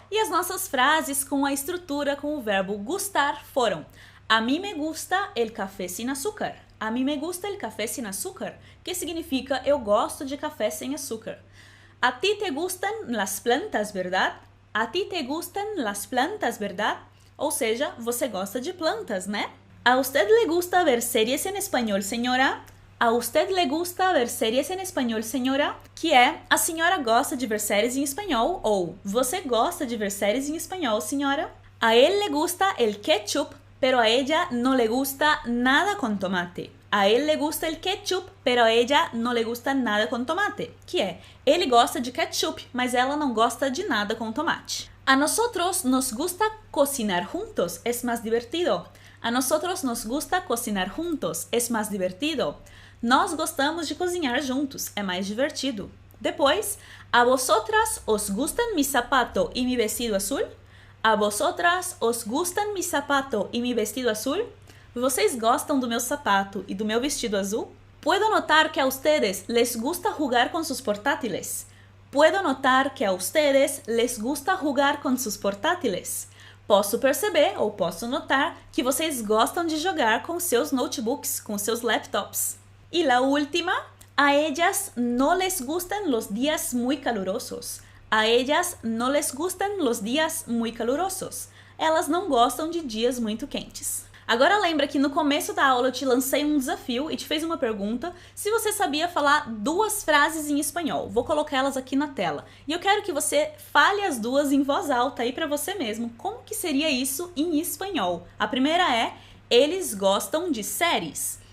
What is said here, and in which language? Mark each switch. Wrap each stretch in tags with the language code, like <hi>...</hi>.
<pt>E as nossas frases com a estrutura com o verbo gustar foram:</pt> <es>a mí me gusta el café sin azúcar. A mí me gusta el café sin azúcar,</es> <pt>que significa eu gosto de café sem açúcar.</pt> <es>A ti te gustan las plantas, verdad? A ti te gustan las plantas, verdad?</es> <pt>Ou seja, você gosta de plantas, né?</pt> <es>A usted le gusta ver series en español, señora? A usted le gusta ver series en español, señora?</es> <pt>Que é, a senhora gosta de ver séries em espanhol, ou você gosta de ver séries em espanhol, senhora?</pt> <es>A él le gusta el ketchup, pero a ella no le gusta nada con tomate. A él le gusta el ketchup, pero a ella no le gusta nada con tomate.</es> <pt>Que é, ele gosta de ketchup, mas ela não gosta de nada com tomate.</pt> <es>A nosotros nos gusta cocinar juntos, es más divertido. A nosotros nos gusta cocinar juntos, es más divertido.</es> <pt>Nós gostamos de cozinhar juntos, é mais divertido. Depois,</pt> <es>a vosotras os gustan mi zapato y mi vestido azul? A vosotras os gustan mi zapato y mi vestido azul?</es> <pt>Vocês gostam do meu sapato e do meu vestido azul?</pt> <es>Puedo notar que a ustedes les gusta jugar con sus portátiles. Puedo notar que a ustedes les gusta jugar con sus portátiles.</es> <pt>Posso perceber ou posso notar que vocês gostam de jogar com seus notebooks, com seus laptops.</pt> <es>E la última, a ellas no les gustan los días muy calurosos. A ellas no les gustan los días muy calurosos.</es> <pt>Elas não gostam de dias muito quentes. Agora lembra que no começo da aula eu te lancei um desafio e te fez uma pergunta se você sabia falar 2 frases em espanhol. Vou colocar elas aqui na tela. E eu quero que você fale as 2 em voz alta aí para você mesmo. Como que seria isso em espanhol? A primeira é, eles gostam de séries.</pt>